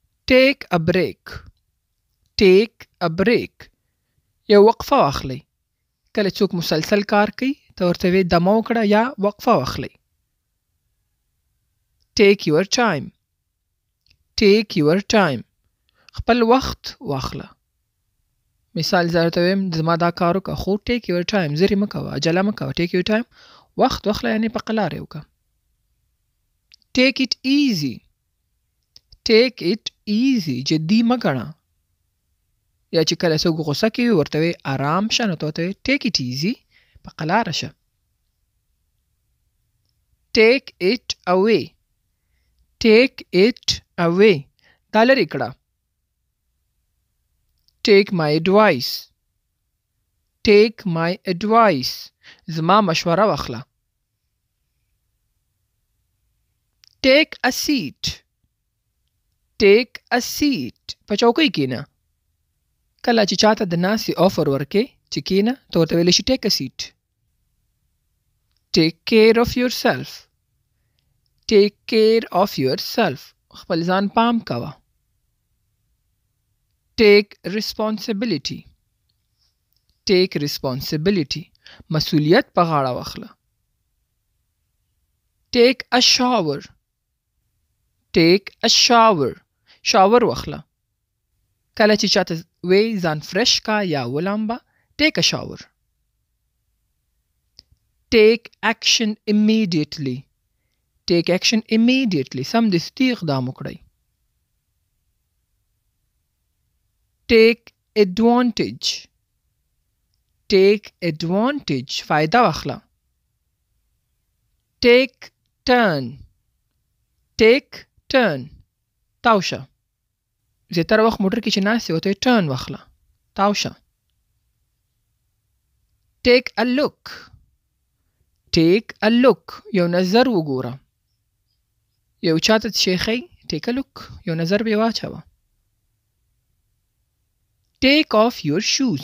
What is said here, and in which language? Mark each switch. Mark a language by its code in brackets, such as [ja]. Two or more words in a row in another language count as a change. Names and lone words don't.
[en] Take a break. Take a break. [ps] یو وقفه واخلئ. کله څوک مسلسل کار کوي ته ورته وایې دمه وکړه یا وقفه واخلئ. [en] Take your time. Take your time. [ps] خپل وخت واخله. مثال زه درته وایم زما دا کار وکړه خو [en] take your time. [ps] زرې مه کوه، عجله مه کوه. [en] Take your time. [ps] وخت واخله یعنې په قلاره یې وکړه. [en] Take it easy. Take it easy. [ps] جدي مه ګڼه. یا چې کله څوک غوسه کوي ورته وایې ارام شه نو ته ورته وایې [en] take it easy. [ps] په قلاره شه. [en] Take it away. Take it away. [ps] دا لرې کړه. [en] Take my advice. Take my advice. [ps] زما مشوره واخله. [en] Take a seat. Take a seat. [ps] په چوکۍ کېنه. کله چې چاته د ناستې آفر ورکې چې کېنه ته ورته ویلی شي [en] take a seat. Take care of yourself. Take care of yourself. [ps] خپل ځان پام کوه. [en] Take responsibility. Take responsibility. [ps] مسؤلیت په غاړه واخله. [en] Take a shower. Take a shower. [ps] شاور واخله. کله چې چاته وی ځان فرش کا یا ولامبه [en] take a shower. Take action immediately. Take action immediately. [ps] سمدستي اقدام وکړئ. [en] Take advantage. Take advantage. [ps] فایده واخله. [en] Take turn. Take turn. [ps] تاوشه. زیاتره وخت موټر کې چې ناست یې ورته ټرن واخله. تاوشه. [en] Take a look. Take a look. [ps] یو نظر وګوره. یو چاته چې ښی [en] take a look. [ps] یو نظر به یې واچوه. [en] Take off your shoes.